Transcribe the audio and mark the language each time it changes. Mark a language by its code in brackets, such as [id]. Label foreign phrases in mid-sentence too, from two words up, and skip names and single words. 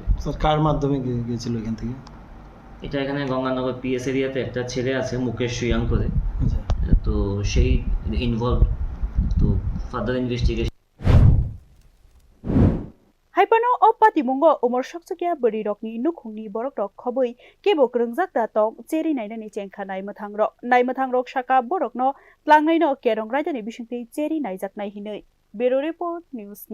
[bn] স্যার কার মাধ্যমে গিয়েছিল এখান থেকে এটা এখানে গঙ্গানগর পিএস এরিয়াতে একটা ছেলে আছে মুকেশ সুয়াং করে তো সেই ইনভলভ তো [en] further investigation [trp] Haipano o patimungo umor sokchogya beri rokni nukhungni borok rok khoboi kebo krungjak da tong cheri nainani chengkha naimathangrok shaka borokno tlangnai no kerong raidani bisingtei cheri naijak nai hinoi Bureau Report News Now